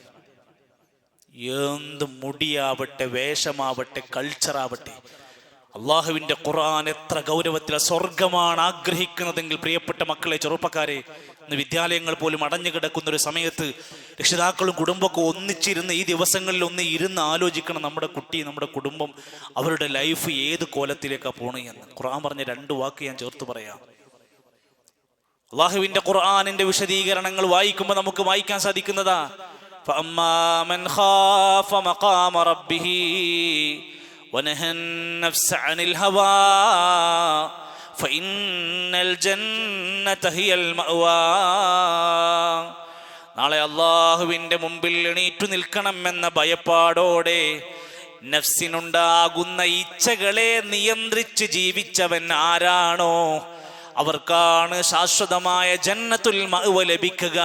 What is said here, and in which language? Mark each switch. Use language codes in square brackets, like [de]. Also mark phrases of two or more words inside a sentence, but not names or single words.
[ml] എന്ത് മുടിയാവട്ടെ, വേഷമാവട്ടെ, കൾച്ചറാവട്ടെ, അള്ളാഹുവിൻ്റെ ഖുർആൻ എത്ര ഗൗരവത്തിൽ സ്വർഗമാണ് ആഗ്രഹിക്കുന്നതെങ്കിൽ പ്രിയപ്പെട്ട മക്കളെ, ചെറുപ്പക്കാരെ, ഇന്ന് വിദ്യാലയങ്ങൾ പോലും അടഞ്ഞു കിടക്കുന്ന ഒരു സമയത്ത് രക്ഷിതാക്കളും കുടുംബമൊക്കെ ഒന്നിച്ചിരുന്ന് ഈ ദിവസങ്ങളിൽ ഒന്ന് ഇരുന്ന് ആലോചിക്കണം, നമ്മുടെ കുട്ടി, നമ്മുടെ കുടുംബം, അവരുടെ ലൈഫ് ഏത് കോലത്തിലേക്കാണ് പോണേ എന്ന്. ഖുർആൻ പറഞ്ഞ 2 വാക്ക് ഞാൻ ചേർത്ത് പറയാം. അള്ളാഹുവിൻ്റെ ഖുർആനിൻ്റെ വിശദീകരണങ്ങൾ വായിക്കുമ്പോൾ നമുക്ക് വായിക്കാൻ സാധിക്കുന്നതാ, [ar] فأما من خاف مقام ربه ونهى النفس عن الهوى فإن الجنة هي المأوى. [ml] നാളെ അള്ളാഹുവിൻ്റെ മുമ്പിൽ എണീറ്റു നിൽക്കണമെന്ന ഭയപ്പാടോടെ നഫ്സിനുണ്ടാകുന്ന ഇച്ഛകളെ നിയന്ത്രിച്ച് ജീവിച്ചവൻ ആരാണോ അവർക്കാണ് ശാശ്വതമായ [ar] جنة المأوى [ml] ലഭിക്കുക.